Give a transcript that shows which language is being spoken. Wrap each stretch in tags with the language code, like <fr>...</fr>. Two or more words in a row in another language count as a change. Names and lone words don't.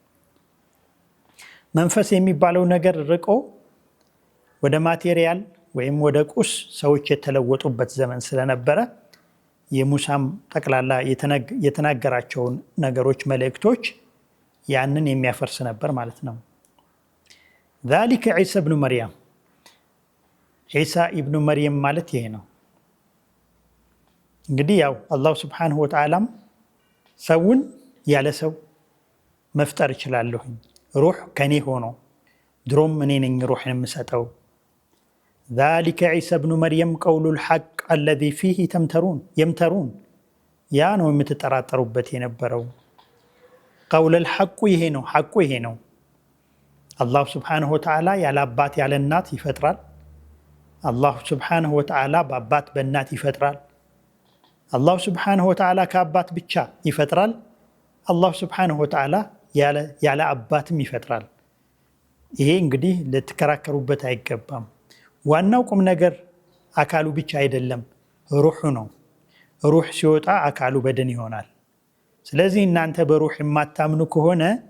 <am>መንፈስ የሚባለው ነገር ርቆ ወደ ማቴሪያል ወይም ወደ ቁስ ሰዎች የተለወጡበት ዘመን ስለነበረ የሙሳም ጠቅላላ የተናገራቸውን ነገሮች መልእክቶች ያንን የሚያፈርስ ነበር ማለት ነው።</am> <ar>ذلك عيسى ابن مريم</ar> <am>ዒሳ ኢብኑ መርየም ማለት ይሄ ነው። እንግዲህ ያው</am> <ar>الله سبحانه وتعالى</ar> <am>ሰውን ያለ ሰው መፍጠር ይችላለሁ፣ ሩህ ከኔ ሆኖ ድሮም እኔ ነኝ ሩህን የምሰጠው።</am> <ar>ذلك عيسى ابن مريم قول الحق الذي فيه يمترون</ar> <am>ያ ነው የምትጠራጠሩበት የነበረው።</am> <ar>قول الحق</ar> <am>ይሄ ነው፣ ሐቁ ይሄ ነው።</am> <ar>الله سبحانه وتعالى</ar> <am>ያለ አባት ያለ እናት ይፈጥራል።</am> <ar>الله سبحانه وتعالى</ar> <am>በአባት በእናት ይፈጥራል።</am> <ar>الله سبحانه وتعالى</ar> <am>ከአባት ብቻ ይፈጥራል።</am> <ar>الله سبحانه وتعالى</ar> <am>ያለ አባትም ይፈጥራል። ይሄ እንግዲህ ልትከራከሩበት አይገባም። ዋናው ቁም ነገር አካሉ ብቻ አይደለም፣ ሩሑ ነው። ሩሕ ሲወጣ አካሉ በድን ይሆናል። ስለዚህ እናንተ በሩሕ የማታምኑ ከሆነ</am>